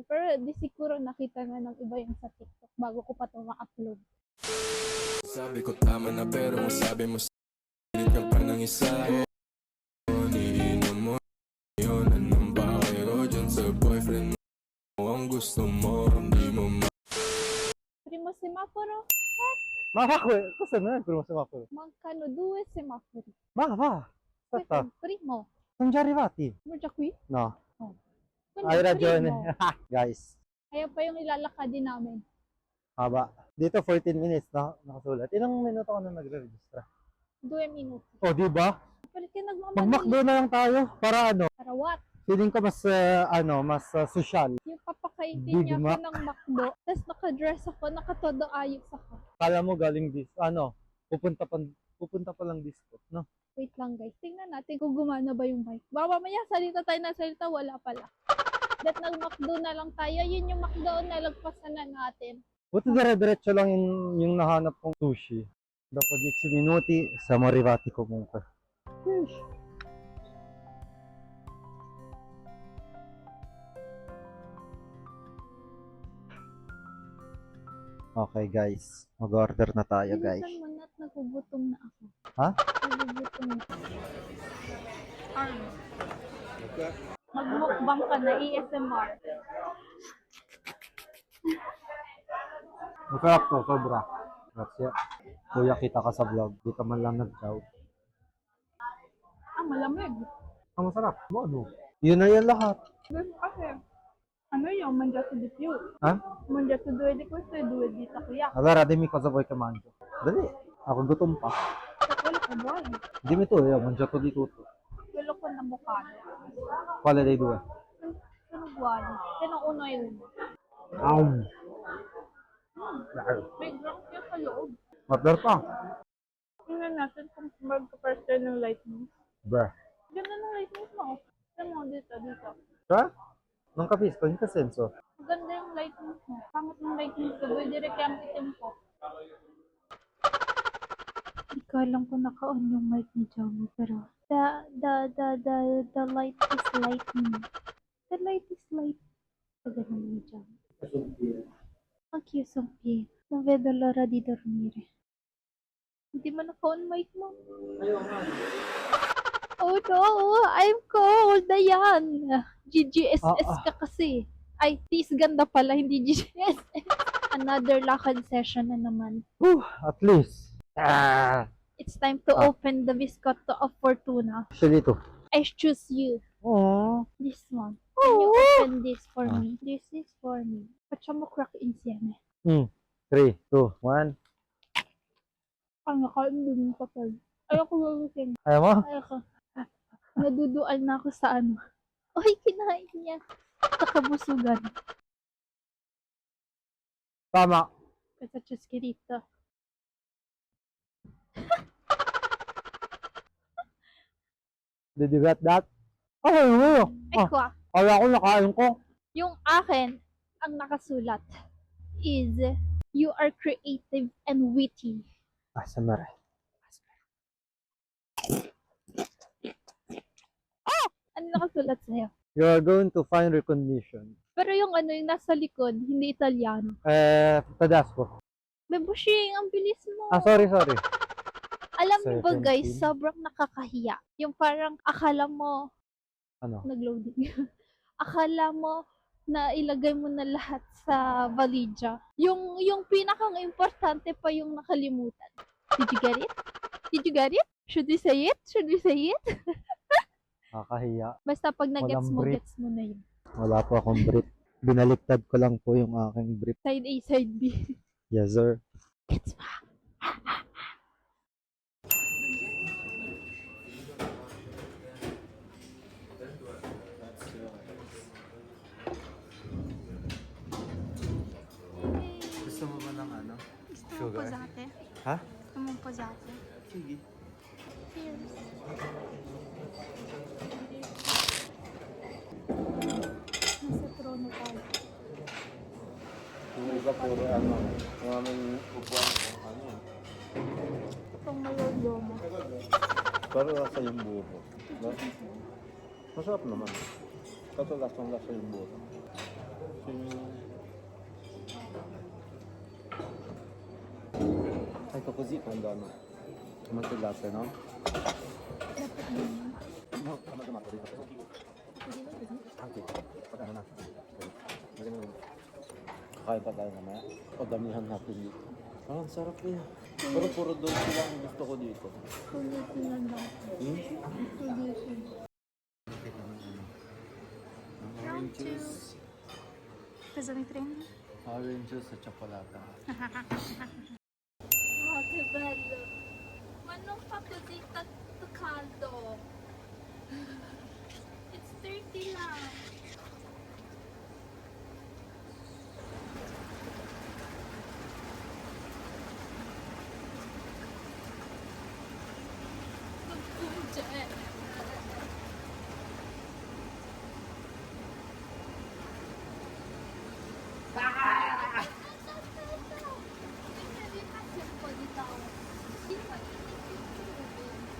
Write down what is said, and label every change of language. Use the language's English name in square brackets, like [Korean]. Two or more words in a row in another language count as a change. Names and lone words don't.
[Filipino] Pero di siguro nakita na ng iba yung sa TikTok bago ko pa ito ma-upload. Sabi ko tama na pero masabi mo pilit ka pa ng isa. Iniinom mo yun. Anong bakero dyan sa boyfriend mo? Ang gusto mo, hindi mo [Italian] Primo semaforo. Makakwe, cosa non è il primo semaforo? Mancano 2 semafori. Ma va, Questo è aspetta, il primo. sono già arrivati. Siamo già qui? No, Quindi hai il ragione. primo. [Filipino] Guys, Kaya pa yung ilalakadin namin. haba. Dito 14 minutes na nakasulat. Ilang minuto ka na nagre-registra? [Italian] 2 minuti. [Filipino] Oh, di ba? Palit ka Mag-McDo nagmamadali. na lang tayo para ano, [English] Para what? [Filipino] feeling ko mas mas social. Yung papakaintin Big niya ako Mac. ng McDo. Tapos nakadress ako, nakatodo ayos ako. Kala mo galing pupunta pa lang disco, no? Wait lang guys, tingnan natin kung gumana ba yung mic. Baka mamaya salita tayo na salita, wala pala. That nag-McDo na lang tayo, yun yung McDo na lagpasan na natin. Buti dire-diretso lang yung nahanap kong sushi. [Italian] Dopo 10 minuti siamo arrivati comunque. [Filipino] Okay guys, mag-order na tayo guys. Bilisan mo na at nagugutom na ako. Ha? Nagugutom na. Magmukbang ka na, ASMR. Masarap to, sobra. Grazie. Kuya, kita ka sa vlog. Di ka man lang nag-chow. Ah, malamig. Ang masarap. Ano? Yun na yan lahat. Ganun kasi. Ano yung [Italian] mangiato di più? [Filipino] Ha? [Italian] Mangiato due di questo e due di takoyaki. Allora, dimmi cosa vuoi che mangio. [Filipino] Dali. Ako gutom pa. [Italian] Quello che vuoi. Dimmi tu, io ho mangiato di tutto. Quello con avocado. Quale dei due? Sono uguali. Se no uno e uno. Aum. [Filipino] May drunk yung sa loob. Order pa. Tingnan natin kung magka-first tayo ng lightning. Bruh. Ganda ng lightning mo. Tignan mo dito. [Italian] Cioè? Non capisco, in che senso? [Filipino] Maganda yung lightning mo. Pangit ng lightning ko. Doon direct yung itim ko. Hindi ko alam kung naka-on yung mic ni Johnny, pero [English] the light is lightning. The light is light. So, [Filipino] ganun ni Johnny. Ang cute ng pie. [Italian] Non vedo l'ora di dormire. [Filipino] Hindi mo naka-on mic mo. [English] Oh no, I'm cold. [Filipino] Ayan. GGSS ka kasi. Ay, tis ganda pala, hindi GGSS. Another lakad session na naman. [English] Whew, at least. It's time to open the biscotto of Fortuna. [Italian] Scegli tu. [English] I choose you. Oh. This one. Can you open this for me? This is for me. [Italian] Facciamo crack insieme. 3, 2, 1. [Filipino] Ang nakain din yung papel. Ayoko gagawin. Ayaw mo? Ayoko. Naduduan na ako sa ano. Uy, kinain niya. Sa kabusugan. Tama. [Italian] Questa ciaschierita. [English] Did you get that? Oh, Eko ah. [Filipino] kala ko nakain ko. Yung akin, ang nakasulat is, [English] you are creative and witty. [Filipino] ASMR. Ano nakasulat sa'yo? [English] You are going to find recognition. [Filipino] Pero yung ano, yung nasa likod, hindi Italiano. [Italian] Tedesco. [Filipino] Bebushing, ang bilis mo. Sorry. Alam niyo ba guys, 17. sobrang nakakahiya. Yung parang akala mo, Ano? nag-loading. Akala mo, na ilagay mo na lahat sa validya. Yung pinakang importante pa yung nakalimutan. [English] Did you get it? Did you get it? Should we say it? Should we say it? [Filipino] Kakahiya. Basta pag na-gets Walang mo, brief. gets mo na yun. Wala po akong brief. Binaliktad ko lang po yung aking brief. [English] Side A, side B. Yes, sir. [Filipino] Gets mo? Gusto mo ba ng ano? Gusto mo Sugar? posate? Ha? Gusto mo posate? Sige. Cheers. Nasa trono tayo. Yung iba puro ano, yung aming upuan ano yan. Itong mayordomo. Pero lasa yung buko. Masarap naman. Kaso lasang lasa yung buko. [Italian] Sai così quando hanno molto latte, no? [Filipino] Dapat ganyan. No, tama tama ko dito. Anche, pagano na. Maganda. Kakain pa tayo mamaya. O damihan natin dito. Ah, ang sarap eh. Pero puro dulce lang ang gusto ko dito. Kulitin lang lang. Kulitin. Round 2. [Italian] Cosa mi prendi? [Filipino] Orange juice at chocolate. [Italian] Oh, che bello! Ma non fa così tanto caldo! [Filipino] It's 30 lang! Magpunce! [Italian] Un po' di tao. [Filipino] Sì, mainit yung tubig.